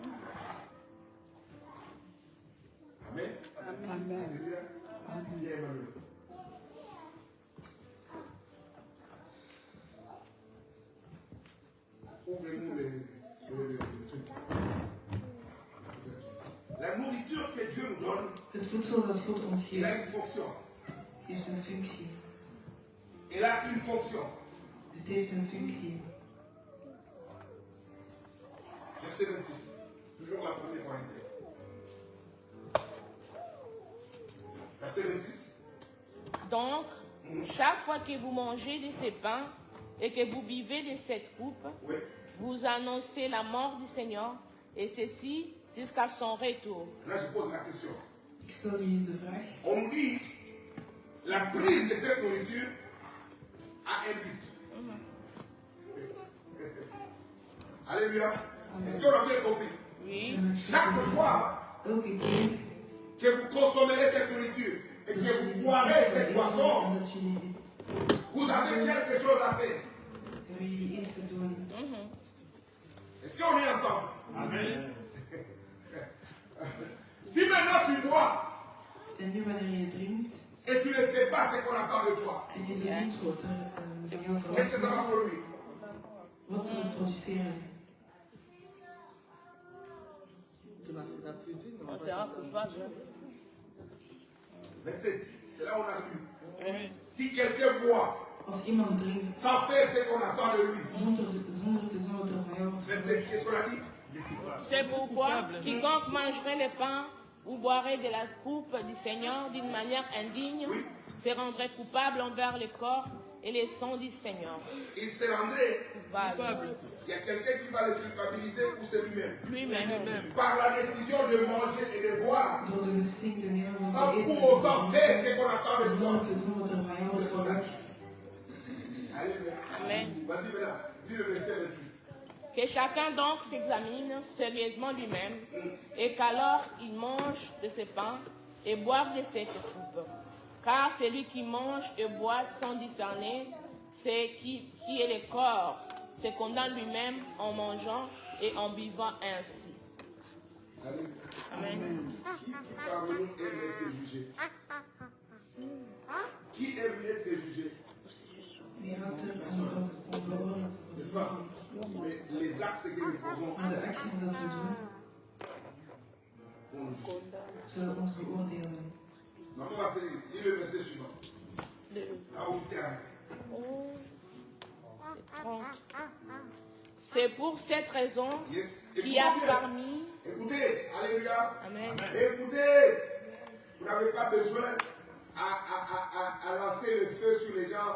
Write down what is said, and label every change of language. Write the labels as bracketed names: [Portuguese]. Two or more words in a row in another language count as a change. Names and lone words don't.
[French] Amen. Amen. Alléluia. Bien, Emmanuel. Ouvrez-nous les trucs. La nourriture que Dieu nous donne, [Dutch] Het voedsel dat God ons [French] il a [Dutch] geeft, [French] une fonction. [Dutch] heeft een functie. [French] Il a une fonction. [Dutch] Het heeft een functie. [French] Verset 26. Toujours la première Corinthiens. Verset 26. Donc, chaque fois que vous mangez de ces pains et que vous buvez de cette coupe, Oui. vous annoncez la mort du Seigneur, et ceci jusqu'à son retour. Là, je pose la question. [Dutch] Ik stel jullie de vraag. [French] On nous dit, la prise de cette nourriture a un but. Alléluia. Est-ce qu'on a bien compris? Oui. Chaque fois [Dutch] Elke keer [French] que vous consommerez cette nourriture et que [Dutch] dat jullie [French] vous [Dutch] dit [French] boirez cette [Dutch] en [French] boisson, [Dutch] dat jullie dit, [French] vous avez quelque chose à faire. [Dutch] hebben jullie iets te doen. [French] Est-ce qu'on est ensemble? Amen. Si maintenant tu bois [Dutch] En nu wanneer je drinkt [French] et tu ne fais pas ce qu'on attend de toi, [Dutch] en je doet niet wat er van jou [French] qu'est-ce que ça va [Dutch] verwacht [French] produire? [Dutch] wordt, wat zal het produceren? [French] On sera coupable. 27. C'est là où on a lu. Si quelqu'un boit [Dutch] Als iemand drinkt [French] sans faire ce qu'on attend de lui, [Dutch] zonder te doen wat er van jou wordt [French] 27, qu'est-ce qu'on a dit? C'est pourquoi quiconque mangerait le pain ou boirait de la coupe du Seigneur d'une manière indigne se rendrait coupable envers le corps et le sang du Seigneur. Il se rendrait. Coupable. Il y a quelqu'un qui va le culpabiliser ou c'est lui-même. Lui-même. Par la décision de manger et de boire, [Dutch] door de beslissing te nemen om [French] sans [Dutch] te eten [French] pour [Dutch] en [French] autant [Dutch] te [French] faire [Dutch] drinken, [French] ce qu'on attend de [Dutch] zonder [French] toi. [Dutch] te doen wat er van jou wordt verwacht. [French] Alléluia. Amen. Vas-y maintenant, dis le verset 28. Que chacun donc s'examine sérieusement lui-même et qu'alors il mange de ce pain et boive de cette coupe. Car celui qui mange et boit sans discerner c'est qui est le corps se condamne lui-même en mangeant et en buvant ainsi. Alléluia. Amen. Qui parmi nous aime être jugé? Qui aime être jugé? [Dutch] Wie houdt er om veroordeeld te [French] N'est-ce pas? [Dutch] worden? [French] Mais les actes que nous posons, [Dutch] Maar de acties dat we doen, [French] on le juge. [Dutch] zullen ons beoordelen. [French] Maintenant, on va se lire. Lis le verset suivant. Là où tu es arrêté. C'est pour cette raison Yes. qu'il y a Écoutez bien. parmi... Écoutez, alléluia. Amen. Écoutez, vous n'avez pas besoin à lancer le feu sur les gens.